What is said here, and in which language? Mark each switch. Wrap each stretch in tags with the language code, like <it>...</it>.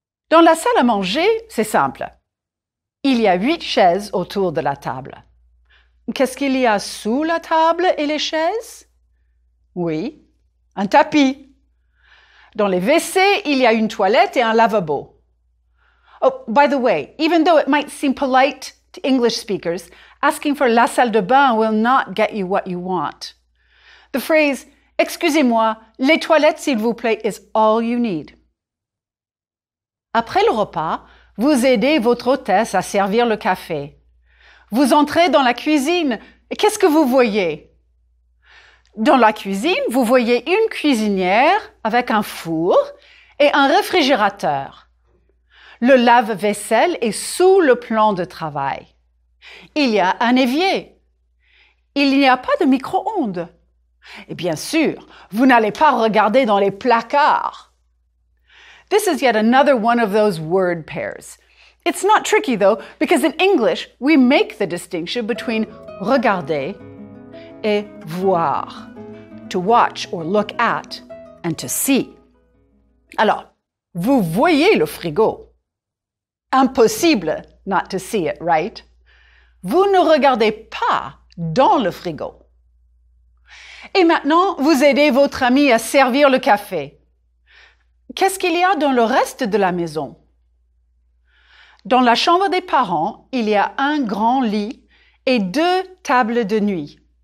<fr>Dans la salle à manger, c'est simple. Il y a 8 chaises autour de la table. Qu'est-ce qu'il y a sous la table et les chaises? Oui, un tapis. Dans les WC, il y a une toilette et un lavabo.</fr> <en>Oh, by the way, even though it might seem polite to English speakers, asking for la salle de bain will not get you what you want. The phrase «</en> <fr>Excusez-moi, les toilettes, s'il vous plaît</fr> <en>» is all you need.</en> <fr>Après le repas, vous aidez votre hôtesse à servir le café. Vous entrez dans la cuisine. Et qu'est-ce que vous voyez? Dans la cuisine, vous voyez une cuisinière avec un four et un réfrigérateur. Le lave-vaisselle est sous le plan de travail. Il y a un évier. Il n'y a pas de micro-ondes. Et bien sûr, vous n'allez pas regarder dans les placards.</fr> <en>This is yet another one of those word pairs. It's not tricky though, because in English, we make the distinction between</en> <fr>regarder et voir.</fr> <en>To watch or look at and to see.</en> <fr>Alors, vous voyez le frigo.</fr> <en>Impossible not to see it, right?</en> <fr>Vous ne regardez pas dans le frigo. Et maintenant, vous aidez votre ami à servir le café. Qu'est-ce qu'il y a dans le reste de la maison? Dans la chambre des parents, il y a un grand lit et 2 tables de nuit.</fr>